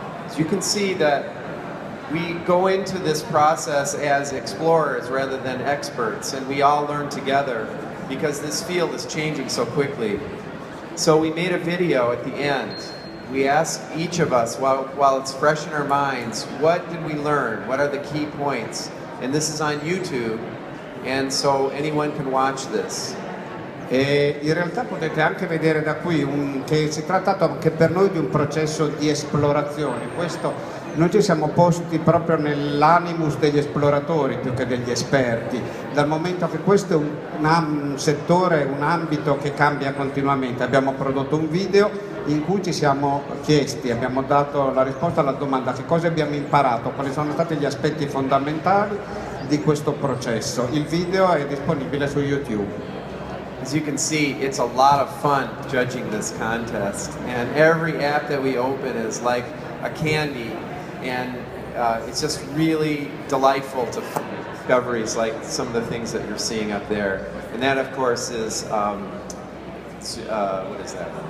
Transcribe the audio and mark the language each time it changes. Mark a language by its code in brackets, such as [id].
[en] So you can see that we go into this process as explorers rather than experts, and we all learn together because this field is changing so quickly. So we made a video at the end. We asked each of us, while it's fresh in our minds, what did we learn? What are the key points? And this is on YouTube, and so anyone can watch this. [it] E in realtà potete anche vedere da qui che si è trattato anche per noi di un processo di esplorazione. Noi ci siamo posti proprio nell'animus degli esploratori più che degli esperti, dal momento che questo è un settore, un ambito che cambia continuamente. Abbiamo prodotto un video in cui ci siamo chiesti, abbiamo dato la risposta alla domanda: che cosa abbiamo imparato, quali sono stati gli aspetti fondamentali di questo processo. Il video è disponibile su YouTube. [en] As you can see, it's a lot of fun judging this contest, and every app that we open is like a candy, and it's just really delightful to find discoveries like some of the things that you're seeing up there. And that, of course, is what is that?